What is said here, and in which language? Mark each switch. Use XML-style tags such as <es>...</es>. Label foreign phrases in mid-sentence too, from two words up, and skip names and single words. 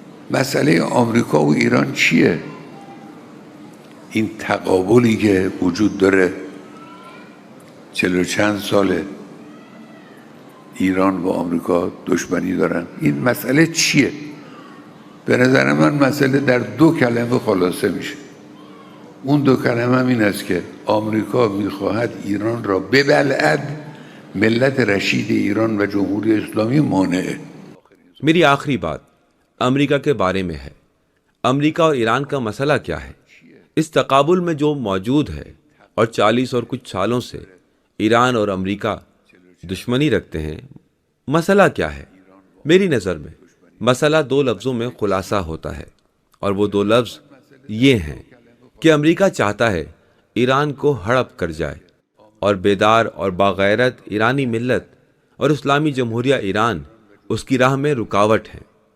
<fa>مسئله آمریکا و ایران چیه؟ این تقابلی که وجود داره 40 چند ساله ایران و آمریکا دشمنی دارن، این مسئله چیه؟ به نظر من مسئله در 2 کلمه خلاصه میشه. اون 2 کلمه هم این است که آمریکا میخواهد ایران را ببلعد، ملت رشید ایران و جمهوری اسلامی مانعه.</fa> <hi>मेरी आखिरी बात अमेरिका के बारे में है। अमेरिका और ईरान का मसला क्या है? इस तकाबुल में जो मौजूद है और 40 और कुछ सालों से ईरान और अमेरिका दुश्मनी रखते हैं, मसला क्या है? मेरी नज़र में मसला 2 लफ्ज़ों में खुलासा होता है, और वो 2 लफ्ज़ ये हैं कि अमेरिका चाहता है ईरान को हड़प कर जाए, और बेदार और बागैरत ईरानी मिल्लत और इस्लामी जमहूरिया ईरान उसकी राह में रुकावट है।</hi>